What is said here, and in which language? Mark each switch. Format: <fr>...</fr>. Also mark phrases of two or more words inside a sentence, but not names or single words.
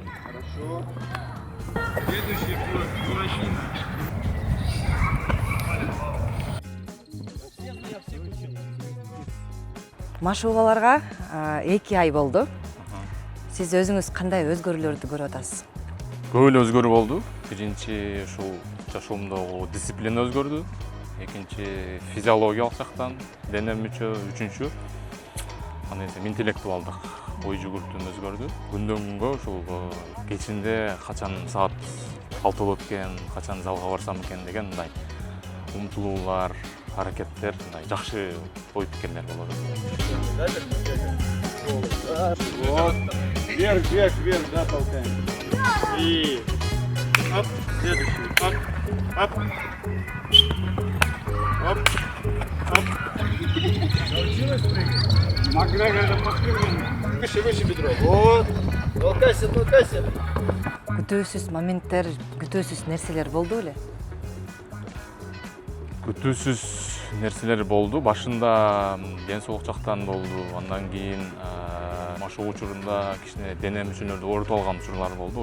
<ru>Хорошо. Следующий мужчина.</ru> <ky>Машыгууларга 2 ай болду. Сиз өзүңүз кандай өзгөрүүлөрдү көрүп атасыз? Көп эле өзгөрүү болду. Биринчи ушул жашоомдогу дисциплина өзгөрдү. Экинчи физиологиялык жактан, дене мүчө, үчүнчү интеллектуалдык ой жүгүртүүм өзгөрдү. Күндөн күнгө ушул кечинде качан саат 6 болот экен, качан залга барсам экен деген мындай умтулуулар, аракеттер, мындай жакшы ой пикирлер болот.</ky> <ru>Вот. Вверх, вверх, вверх, да, толкаем. И оп, следующий. Оп, оп. Оп, оп. Научилась прыгать? Макгрегорда подпрыгиваем. Выше бедро. Вот. Толкайся, толкайся.</ru> <ky>Күтүүсүз моменттер, күтүүсүз нерселер болду беле? Күтүүсүз нерселер болду. Башында ден соолук жактан болду. Андан кийин машыгуу учурунда кичине дене мүчөлөрдү оорутуп алган учурлар болду.</ky>